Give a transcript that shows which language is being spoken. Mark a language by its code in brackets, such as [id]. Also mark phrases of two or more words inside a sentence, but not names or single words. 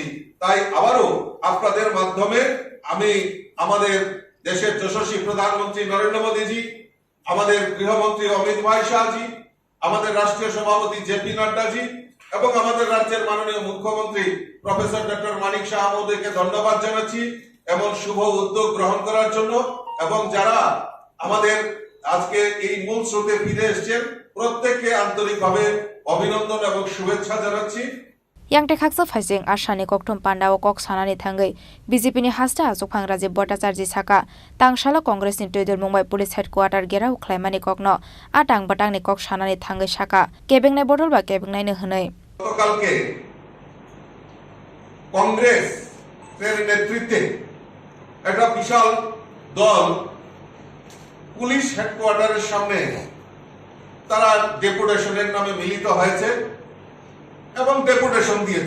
[bn] তাই আবারও আপনাদের মাধ্যমে আমি আমাদের দেশের যশস্বী প্রধানমন্ত্রী নরেন্দ্র মোদীজি, আমাদের গৃহমন্ত্রী অমিত ভাই শাহজি, আমাদের রাষ্ট্রীয় সভাপতি জেপি নাড্ডাজি এবং আমাদের রাজ্যের মাননীয় মুখ্যমন্ত্রী প্রফেসর ডক্টর মানিক শাহ মহোদয়কে ধন্যবাদ জানাচ্ছি এমন শুভ উদ্যোগ গ্রহণ করার জন্য। এবং যারা আমাদের আজকে এই মূল স্রোতে ফিরে এসেছেন প্রত্যেককে আন্তরিকভাবে অভিনন্দন এবং শুভেচ্ছা জানাচ্ছি। [trp] Yang tekaksa faising ashani koktum panda o kok sanani thangai BJP ni hasta asukphang Rajiv Bhattacharya saka tangshala Congress ni toidor Mumbai [en] Police Headquarter [trp] gerau khlaimani kokno atang batang ni kok sanani thangai saka kebengnai bodol ba kebengnai ne hwnai [bn] গতকালকে কংগ্রেস এর নেতৃত্বে একটা বিশাল দল পুলিশ হেডকোয়ার্টারের সামনে তারা ডেপুটেশনের নামে মিলিত হয়েছে এবং ডেপুটেশন দিয়েছে।